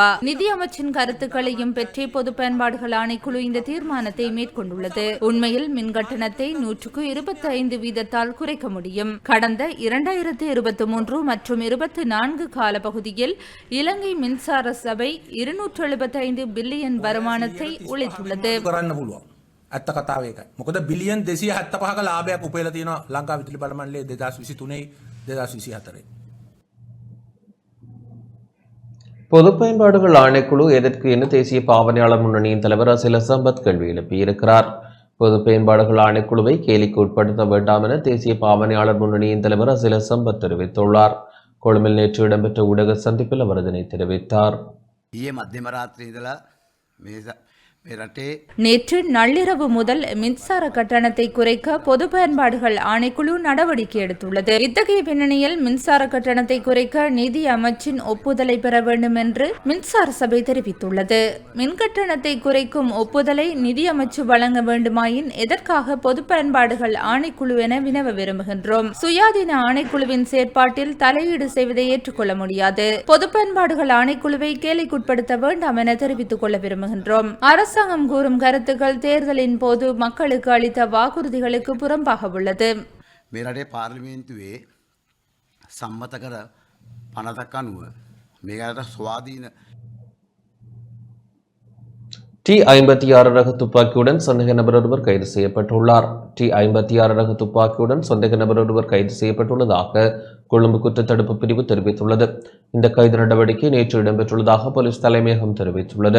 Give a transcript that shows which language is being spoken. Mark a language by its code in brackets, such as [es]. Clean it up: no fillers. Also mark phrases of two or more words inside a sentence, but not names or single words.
[ta] நிதி அமைச்சின் கருத்துக்களையும் பெற்றே பொது பயன்பாடுகள் ஆணைக்குழு இந்த தீர்மானத்தை மேற்கொண்டுள்ளது. உண்மையில் மின்கட்டணத்தை 125 வீதத்தால் குறைக்க முடியும். கடந்த 2023 மற்றும் 24 கால பகுதியில் இலங்கை மின்சார சபை 275 பில்லியன் வருமானத்தை உழைத்துள்ளது. [si] කරන්න පුළුවන්. ඇත්ත කතාව ඒකයි. මොකද බිලියන් 275ක ලාභයක් උපයලා තියෙනවා ලංකා විදුලි බල මණ්ඩලයේ 2023 2024. [ta] பொது பயன்பாடுகள் ஆணைக்குழு எதற்கு என தேசிய பாவனையாளர் முன்னணியின் தலைவர் அசில சம்பத் கேள்வி எழுப்பியிருக்கிறார். பொது பயன்பாடுகள் ஆணைக்குழுவை கேலிக்கு உட்படுத்த வேண்டாம் என தேசிய பாவனையாளர் முன்னணியின் தலைவர் அசில சம்பத் தெரிவித்துள்ளார். கொழும்பில் நேற்று இடம்பெற்ற ஊடக சந்திப்பில் அவர் இதனை தெரிவித்தார். [si] ඊයේ මධ්‍යම රාත්‍රියේ ඉඳලා මේ රටේ [ta] நேற்று நள்ளிரவு முதல் மின்சார கட்டணத்தை குறைக்க பொது பயன்பாடுகள் ஆணைக்குழு நடவடிக்கை எடுத்துள்ளது. இத்தகைய பின்னணியில் மின்சார கட்டணத்தை குறைக்க நிதி அமைச்சின் ஒப்புதலை பெற வேண்டும் என்று மின்சார சபை தெரிவித்துள்ளது. மின்கட்டணத்தை குறைக்கும் ஒப்புதலை நிதி அமைச்சு வழங்க வேண்டுமாயின் எதற்காக பொது பயன்பாடுகள் ஆணைக்குழு என வினவ விரும்புகின்றோம். சுயாதீன ஆணைக்குழுவின் செயற்பாட்டில் தலையீடு செய்வதை ஏற்றுக்கொள்ள முடியாது. பொது பயன்பாடுகள் ஆணைக்குழுவை கேலிக்குட்படுத்த வேண்டாம் என தெரிவித்துக் கொள்ள விரும்புகின்றோம். அரசாங்கம் கூறும் கருத்துக்கள் தேர்தலின் போது மக்களுக்கு அளித்த வாக்குறுதிகளுக்கு புறம்பாக உள்ளது. [si] මේ රටේ පාර්ලිමේන්තුවේ සම්මත කර පනතක් අනුව මේකට ස්වාධීන [ta] T-56 ரக துப்பாக்கியுடன் சந்தேக நபர் ஒருவர் கைது செய்யப்பட்டுள்ளார். T-56 ரக துப்பாக்கியுடன் சந்தேக நபர் ஒருவர் கைது செய்யப்பட்டுள்ளதாக கொழும்பு குற்றத்தடுப்பு பிரிவு தெரிவித்துள்ளது. இந்த கைது நடவடிக்கை நேற்று இடம்பெற்றுள்ளதாக போலீஸ் தலைமையகம் தெரிவித்துள்ளது.